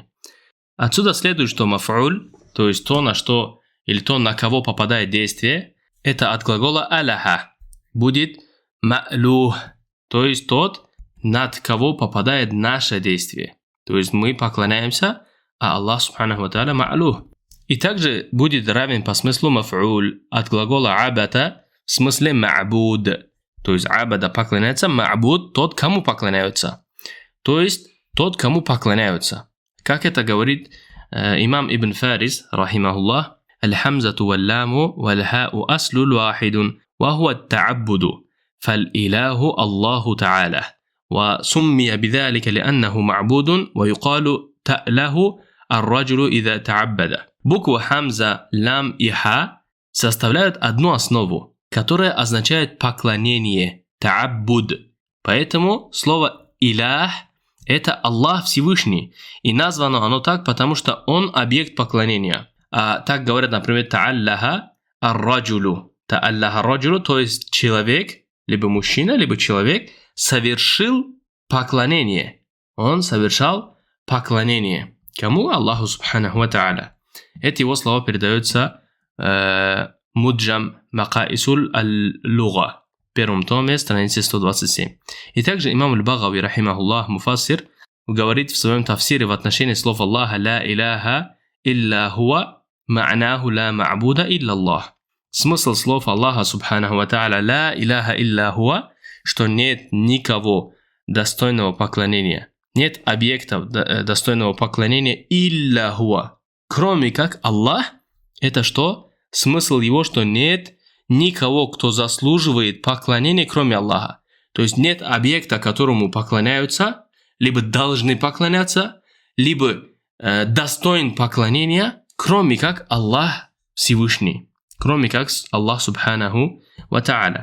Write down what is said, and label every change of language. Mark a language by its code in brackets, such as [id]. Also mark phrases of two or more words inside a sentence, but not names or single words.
[ru] Отсюда следует, что маф'уль, то есть то, на что или то, на кого попадает действие, это от глагола аляха, будет ма'лух, то есть тот, над кого попадает наше действие. То есть мы поклоняемся, а [ar] الله سبحانه وتعالى مألوه. [ru] И также будет равен по смыслу маф'уль от глагола абата в смысле ма'буд. То есть абада поклоняется, ма'буд тот, кому поклоняются. То есть тот, кому поклоняются. Как это говорит имам [ar] Ибн Фарис, рахимахуллах, «الهمزة واللام والهاء أصل واحد، وهو التعبد، فالإله الله تعالى، وسمي بذلك لأنه معبود، ويقال تأله الرجل إذا تعبد». [ru] Буквы хамза, лям и ха составляют одну основу, которая означает поклонение, та'аббуд. Поэтому слово илях – это Аллах Всевышний, и названо оно так, потому что он объект поклонения. А так говорят, например, [ar] تألّه الرجل. تألّه الرجل, [ru] то есть человек, либо мужчина, либо человек, совершил поклонение. Он совершал поклонение. Кому? [ar] الله سبحانه وتعالى. [ru] Эти его слова передаются Муджам Макаисуль аль-Луга, в первом томе, странице 127. И также имам аль-Багави, рахимахуллах, муфассир, говорит в своем тафсире в отношении слов Аллаха [ar] «لا إله إلا هو، معناه لا معبود إلا الله». [ru] Смысл слов [ar] الله سبحانه وتعالى «لا إله إلا هو», [ru] что нет никого достойного поклонения, нет объектов достойного поклонения [ar] إلا هو, [ru] кроме как Аллах. Это что? Смысл его, что нет никого, кто заслуживает поклонения, кроме Аллаха. То есть нет объекта, которому поклоняются, либо должны поклоняться, либо достоин поклонения, кроме как Аллах Всевышний, кроме как [ar] الله سبحانه وتعالى.